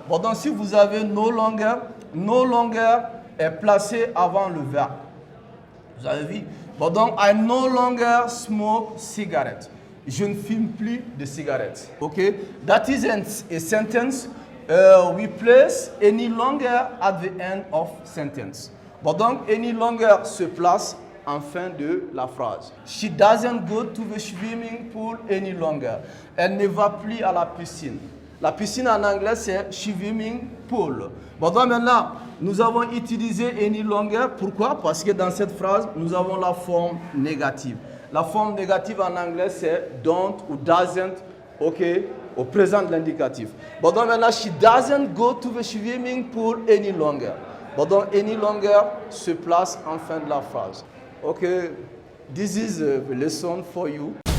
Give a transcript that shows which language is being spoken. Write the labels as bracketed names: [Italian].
[French] Bon, donc si vous avez no longer est placé avant le verbe. Vous avez vu? Bon, donc [English] I no longer smoke cigarette. [French] Je ne fume plus de cigarettes. [English] Okay? That is a sentence. We place any longer at the end of sentence. [French] Bon, donc any longer se place en fin de la phrase. [English] She doesn't go to the swimming pool any longer. [French] Elle ne va plus à la piscine. La piscine en anglais c'est swimming pool. Bon, donc maintenant, nous avons utilisé any longer. Pourquoi? Parce que dans cette phrase, nous avons la forme négative. La forme négative en anglais, c'est don't ou doesn't, ok, au présent de l'indicatif. Bon, donc maintenant, [English] she doesn't go to the swimming pool any longer. [French] Bon, donc any longer se place en fin de la phrase. [English] Ok, this is a lesson for you.